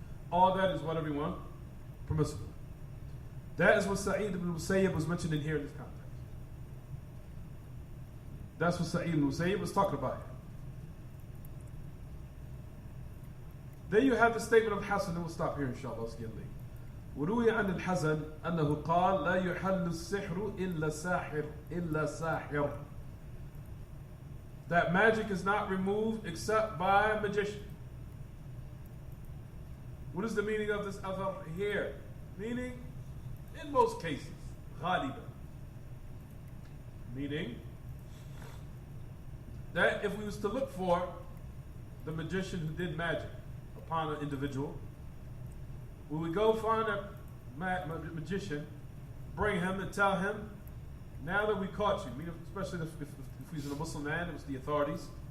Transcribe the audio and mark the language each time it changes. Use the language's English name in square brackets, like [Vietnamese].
[English] All that is what everyone permissible. That is what Sa'id ibn Musayyib was mentioning here in this context. That's what Sa'id ibn Musayyib was talking about here. Then you have the statement of Hasan, and we'll stop here inshallah, let's get late. [Arabic] وروي عن الحسن أنه قال لا يحل السحر إلا ساحر. [English] That magic is not removed except by a magician. What is the meaning of this athar here? Meaning, in most cases, غالبا. Meaning, that if we was to look for the magician who did magic upon an individual, we would go find a magician, bring him and tell him, now that we caught you, especially if he's a Muslim man, it was the authorities.